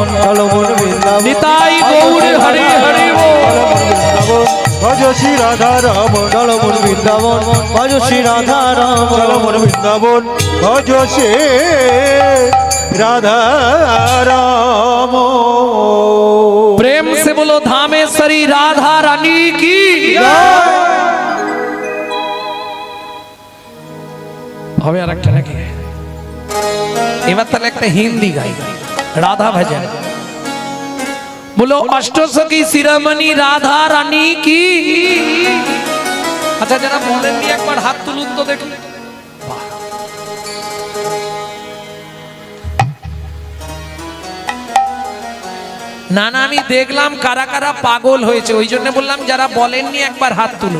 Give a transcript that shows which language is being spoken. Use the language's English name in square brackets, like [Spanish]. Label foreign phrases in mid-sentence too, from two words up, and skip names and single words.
[Bangla] চলো মন বৃন্দাবন নিতাই গৌর হরি হরি বল। ভজ শ্রী রাধা রাম চলো মন বৃন্দাবন ভজ শ্রী রাধা রাম চলো মন বৃন্দাবন ভজ শ্রী রাধা রাম [Hindi] प्रेम से बोलो धामेश्वरी राधा रानी की [Bangla] হবে আর একটা নাকি? এবার তাহলে একটা হিন্দি গাই, রাধা ভজন। [Hindi] बोलो अष्टसखी शिरोमणि राधा रानी की। [Bangla] আচ্ছা যারা বলেননি একবার হাত তুলুন তো দেখি। না না, আমি দেখলাম কারা কারা পাগল হয়েছে, ওই জন্য বললাম যারা বলেননি একবার হাত তুলুন।